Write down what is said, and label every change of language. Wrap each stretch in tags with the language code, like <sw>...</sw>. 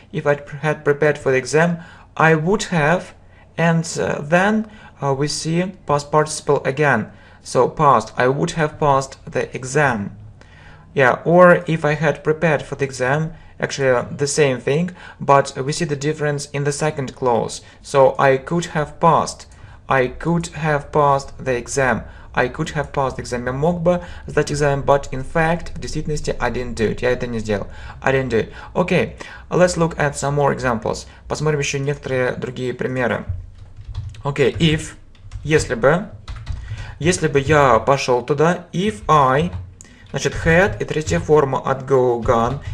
<en>If I had prepared for the exam, I would have, and then we see past participle again. So, past, I would have passed the exam. Yeah, or if I had prepared for the exam, actually the same thing, but we see the difference in the second clause. So, I could have passed the exam.</en> <ru>Я мог бы сдать экзамен,</ru> <en>but in fact,</en> <ru>в действительности,</ru> <en>I didn't do it.</en> <ru>Я это не сделал.</ru> <en>I didn't do it. Okay, let's look at some more examples.</en> <ru>Посмотрим еще некоторые другие примеры. Okay, если бы я пошел туда,</ru> <en>if I</en> <ru>Значит, had и третья форма от go, gone.</ru>